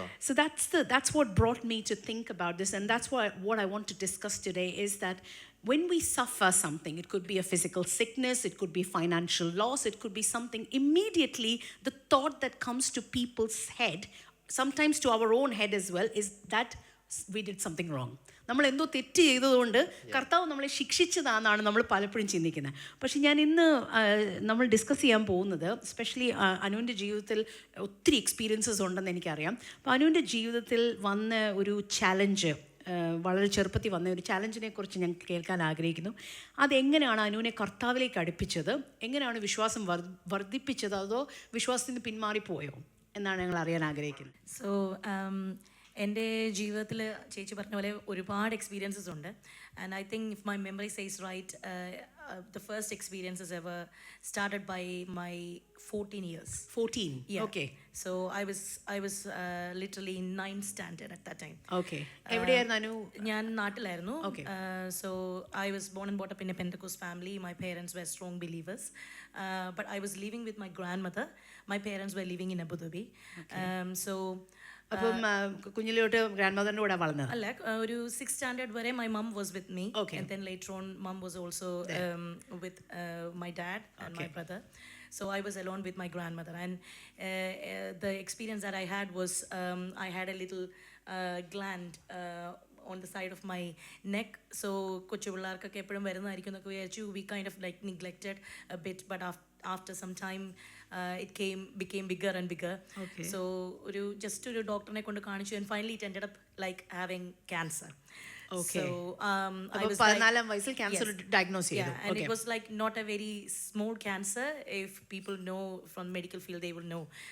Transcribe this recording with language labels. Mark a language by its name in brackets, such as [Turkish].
[English] So that's what brought me to think about this, and that's what I want to discuss today is that when we suffer something, it could be a physical sickness, it could be financial loss, it could be something, immediately the thought that comes to people's head, sometimes to our own head as well, is that we did something wrong. [Malayalam] നമ്മൾ എന്തോ തെറ്റ് ചെയ്തതുകൊണ്ട് കർത്താവ് നമ്മളെ ശിക്ഷിച്ചതാണെന്നാണ് നമ്മൾ പലപ്പോഴും ചിന്തിക്കുന്നത്. പക്ഷെ ഞാൻ ഇന്ന് നമ്മൾ ഡിസ്കസ് ചെയ്യാൻ പോകുന്നത്, എസ്പെഷ്യലി അനുവിൻ്റെ ജീവിതത്തിൽ ഒത്തിരി എക്സ്പീരിയൻസസ് ഉണ്ടെന്ന് എനിക്കറിയാം. അപ്പോൾ അനുവിൻ്റെ ജീവിതത്തിൽ വന്ന ഒരു ചാലഞ്ച്, വളരെ ചെറുപ്പത്തിൽ വന്ന ഒരു ചാലഞ്ചിനെ കുറിച്ച് ഞാൻ കേൾക്കാൻ ആഗ്രഹിക്കുന്നു. അതെങ്ങനെയാണ് അനുവിനെ കർത്താവിലേക്ക് അടുപ്പിച്ചത്, എങ്ങനെയാണ് വിശ്വാസം വർദ്ധിപ്പിച്ചത്, അതോ വിശ്വാസത്തിൽ നിന്ന് പിന്മാറിപ്പോയോ എന്നാണ് ഞങ്ങൾ അറിയാൻ ആഗ്രഹിക്കുന്നത്. [English] So [Malayalam] എൻ്റെ ജീവിതത്തിൽ ചേച്ചി പറഞ്ഞ പോലെ ഒരുപാട് എക്സ്പീരിയൻസസ് ഉണ്ട്. [English] And I think if my memory says right, the first experiences ever started by my 14 years. 14. Yeah. Okay. So I was literally in 9th standard at that time. [Malayalam] Okay. എവിടെയായിരുന്നു അനു? ഞാൻ നാട്ടിലായിരുന്നു. [English] Okay. So I was born and brought up in a Pentecost family. My parents were strong believers. But I was living with my grandmother. My parents were living in Abu Dhabi. So [Malayalam] അപ്പം കുഞ്ഞിലോട്ട് grand മദറിന്റെ കൂടെ വളർന്നത്? അല്ല, ഒരു [English] 6th standard [Malayalam] വരെ [English] my mom was with me. Okay. And then later on mom was also with my dad and my brother. So I was alone with my grandmother, and the experience that I had was I had a little gland on the side of my neck. [Malayalam] So കൊച്ചു പിള്ളേർക്കൊക്കെ എപ്പോഴും വരുന്നതായിരിക്കും എന്നൊക്കെ വിചാരിച്ചു. [English] We kind of like neglected a bit, but after some time it became bigger and bigger. Okay. So just [Malayalam] ഒരു ഡോക്ടറിനെ കൊണ്ട് കാണിച്ചു, [English] and finally it ended up like having cancer. Okay. So I was [Malayalam] 14 വയസ്സിൽ cancer diagnose ചെയ്തു. [English] yeah, and it was like not a very small cancer. If people know from medical field, they will know.